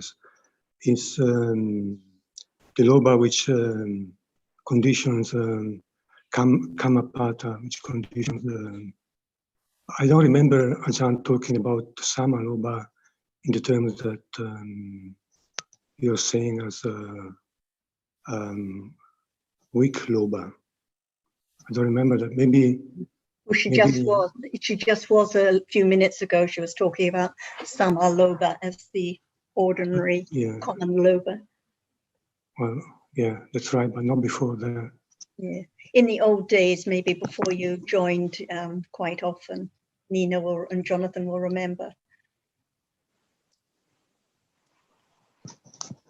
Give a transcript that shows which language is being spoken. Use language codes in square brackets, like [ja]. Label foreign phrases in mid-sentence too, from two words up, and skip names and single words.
[en] It's the Lobha which conditions Kamapata, which conditions I don't remember Ajahn talking about [pi] Sama Lobha [en] in the terms that you're saying as weak Lobha. I don't remember that. Maybe. Well, she just was a few minutes ago. She was talking about [pi] sama lobha [en] as the ordinary common lobha. Well, yeah, that's right, but not before that. Yeah, in the old days, maybe before you joined, quite often, Nina and Jonathan will remember.